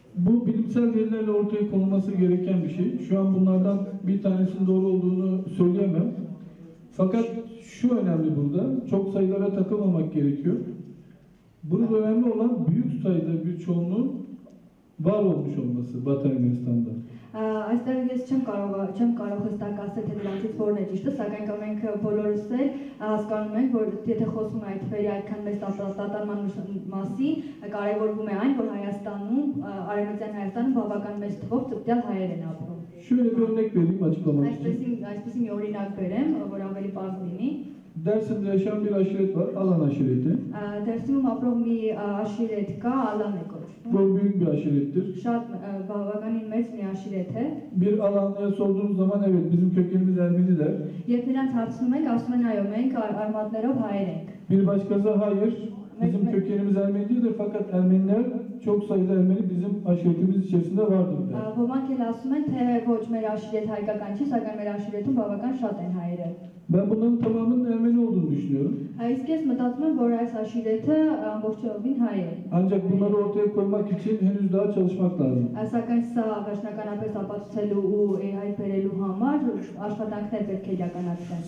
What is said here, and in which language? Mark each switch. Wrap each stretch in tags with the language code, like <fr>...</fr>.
<tr>Bu bilimsel verilerle ortaya konulması gereken bir şey. Şu an bunlardan bir tanesinin doğru olduğunu söyleyemem. Fakat şu önemli burada, çok sayılara takılmamak gerekiyor. Burada önemli olan büyük sayıda bir çoğunluğun var olmuş olması Batı Ermenistan'da.</tr> <hy>Այստեղ ես չեմ կարող հստակ ասել թե դրանից որն է ճիշտը, սակայն մենք բոլորս էլ հասկանում ենք, որ եթե խոսում է այդ թվերի այդքան մեծ տատանման մասին, կարևորվում է այն, որ Հայաստանում, Արևմտյան Հայաստանում բավական մեծ թվով ծպտյալ հայեր են ապրում։</hy> <tr>Şöyle bir örnek vereyim açıklamak için.</tr> <hy>Այսպեսի մի օրինակ բերեմ, որ ավելի պարզ լինի։</hy> <tr>Dersim'de yaşayan bir aşiret var, Alan aşireti.</tr> <hy>Դերսիմում ապրող մի աշիրետ կա, Ալան է կոչվում։</hy> <tr>Bu büyük bir aşirettir.</tr> <hy>Շատ բավականին մեծ մի աշիրետ է։</hy> <tr>Bir Alanlı'ya sorduğunuz zaman evet bizim kökenimiz Ermeni der.</tr> <hy>Երբ նրանց հարցնում ենք, ասում են այո, մենք արմատներով հայեր ենք։</hy> <tr>Bir başkası hayır, bizim kökenimiz Ermeni değildir fakat Ermeniler çok sayıda Ermeni bizim aşiretimiz içerisinde vardır der.</tr> <hy>Ոմանք էլ ասում են, թե ոչ մեր աշիրետ հայկական չի, sակայն մեր աշիրետում բավական շատ են հայերը։</hy> <tr>Ben bunların tamamının Ermeni olduğunu düşünüyorum.</tr> <hy>Իսկ ես մտածում եմ, որ այս աշիրետը ամբողջովին հայ է։</hy> <tr>Ancak bunları ortaya koymak için henüz daha çalışmak lazım.</tr> <hy>Սակայն սա վերջնականապես ապացուցելու ու հայտ բերելու համար աշխատանքներ պետք է իրականացվեն։</hy>